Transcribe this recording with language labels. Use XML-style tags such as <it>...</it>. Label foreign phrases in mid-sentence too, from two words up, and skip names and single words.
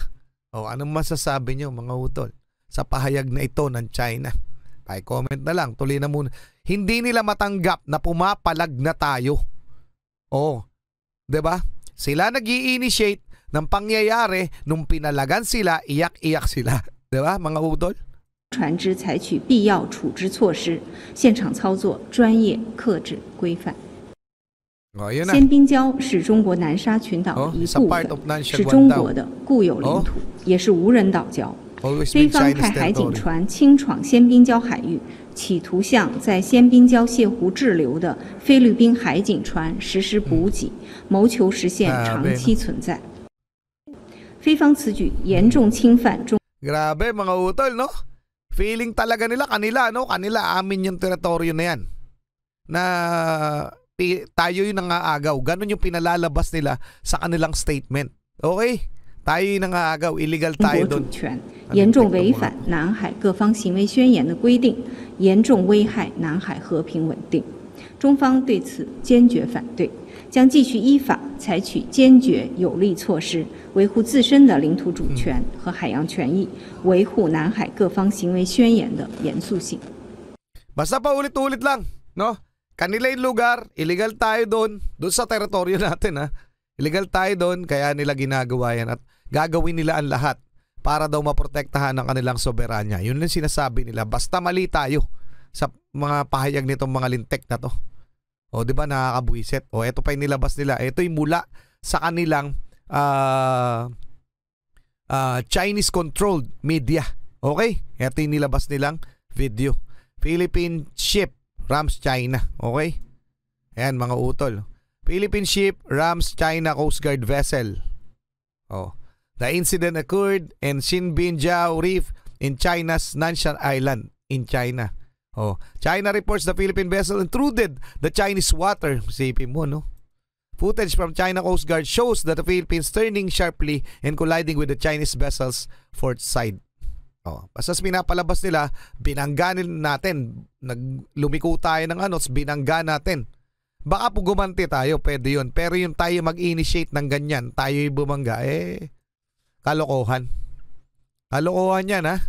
<tl>O anong masasabi nyo mga utol sa pahayag na ito ng China? Comment na lang, tuloy na muna. Hindi nila matanggap na pumapalag na tayo. O, di ba? Sila nag-i-initiate ng pangyayari nung pinalagan sila, iyak-iyak sila. Di ba mga utol?</tl> <zh>船只采取必要处置措施，现场操作专业、克制、规范。仙宾礁是中国南沙群岛的一部分，是中国的固有领土，也是无人岛礁。菲方派海警船轻闯仙宾礁海域，企图向在仙宾礁泻湖滞留的菲律宾海警船实施补给，谋求实现长期存在。菲方此举严重侵犯中。</zh> <tl>Grabe mga utol, no? Feeling talaga nila kanila amin yung teritoryo na yan. Na tayo yung nangaagaw. Ganon yung pinalalabas nila sa kanilang statement. Okay? Tayo yung nangaagaw. Illegal tayo doon.</tl> <zh>严重违反南海各方行为宣言的规定，严重危害南海和平稳定。中方对此坚决反对，将继续依法采取坚决有力措施，维护自身的领土主权和海洋权益，维护南海各方行为宣言的严肃性。</zh> <tl>Basta pa ulit-ulit lang, no? Kanila yung lugar, illegal tayo doon sa teritoryo natin, ha? Illegal tayo doon, kaya nila ginagawa yan at gagawin nila ang lahat para daw maprotektahan ang kanilang soberanya. Yun lang sinasabi nila. Basta mali tayo sa mga pahayag nitong mga lintek na to. O, di ba, nakakabwisit. O, ito pa yung nilabas nila. Ito yung mula sa kanilang</tl> <en>Chinese-controlled media.</en> <tl>Okay? Ito yung nilabas nilang video.</tl> <en>Philippine ship rams China.</en> <tl>Okay? Ayan, mga utol.</tl> <en>Philippine ship rams China Coast Guard vessel. Oh. The incident occurred in Xinbinjiao Reef in China's Nanshan Island in China. Oh, China reports the Philippine vessel intruded the Chinese water.</en> <tl>Sipin mo, no?</tl> <en>Footage from China Coast Guard shows that the Philippines turning sharply and colliding with the Chinese vessel's port side.</en> <tl>Oh, pasas pinapalabas nila, binangganin natin. Lumiko tayo ng binangga natin. Baka po gumanti tayo, pwede yun. Pero yung tayo mag-initiate ng ganyan, tayo yung bumangga, kalokohan. Kalokohan yan, ha?</tl>